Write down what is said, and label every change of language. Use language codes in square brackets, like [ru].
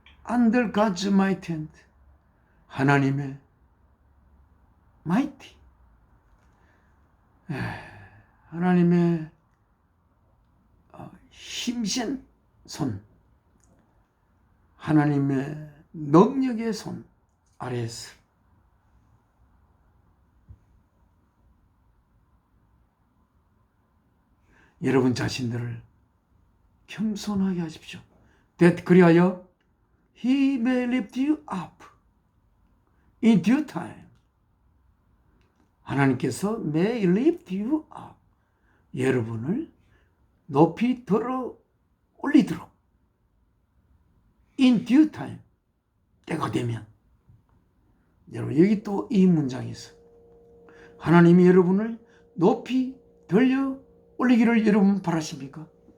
[en] under God's mighty hand, [ko] 하나님의 mighty, 하나님의 힘센 손, 하나님의 능력의 손 아래에서 여러분 자신들을 겸손하게 하십시오. [en] That 그리하여 He may lift you up in due time. 하나님께서 may lift you up. [ko] 여러분을 높이 들어 올리도록 [en] in due time. [ko] 때가 되면. 여러분 여기 또 이 문장이 있어요. 하나님이 여러분을 높이 들려 올리기를 여러분 바라십니까?